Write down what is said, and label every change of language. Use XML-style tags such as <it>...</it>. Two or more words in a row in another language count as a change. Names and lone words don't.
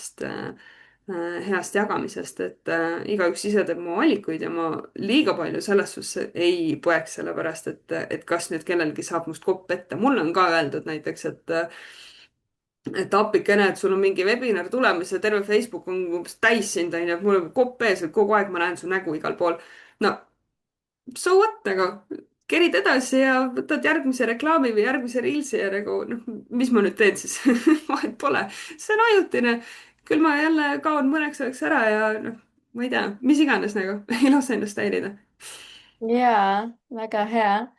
<et>heast jagamisest, et igaüks ise teeb oma valikuid ja ma liiga palju selles suhtes ei poeks, sellepärast et kas nüüd kellelgi saab must kopp ette. mulle on ka öeldud näiteks, et appikene, et sul on mingi webinar tulemas ja terve Facebook on umbes täis sind, onju, et mul on kopp ees, et kogu aeg ma näen su nägu igal pool.</et> <en>no so what,</en> <et>nagu kerid edasi ja võtad järgmise reklaami või järgmise reelsi ja nagu noh, mis ma nüüd teen siis vahet pole, see on ajutine. küll ma jälle kaon mõneks ajaks ära ja noh, ma ei tea, mis iganes nagu ei lase ennast häirida. jaa, väga hea.</et>